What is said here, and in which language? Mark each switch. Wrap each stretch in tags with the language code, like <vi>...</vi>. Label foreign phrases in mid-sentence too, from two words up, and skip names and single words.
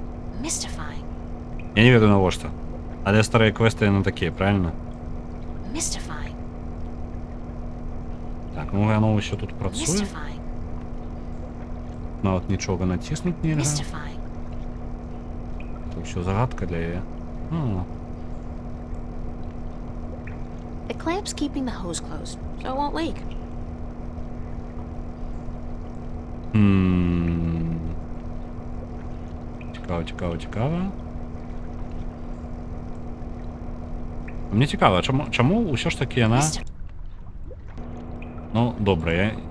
<be>Я не ведаю навошта. Але старыя квесты яны такія, правильно?</be> <en>Mystifying.</en> <be>Так, ну яно ўсё тут працуе.</be> <en>Mystifying.</en> <be>Нават нічога націснуць нельга.</be> <en>Mystifying.</en> <be>Это ўсё загадка для яе.</be> <en>The clamp's keeping the hose closed, so it won't leak.</en> <be>Цікава. Мне цікава, чаму ўсё ж таки яна... Ну, добра, я...</be>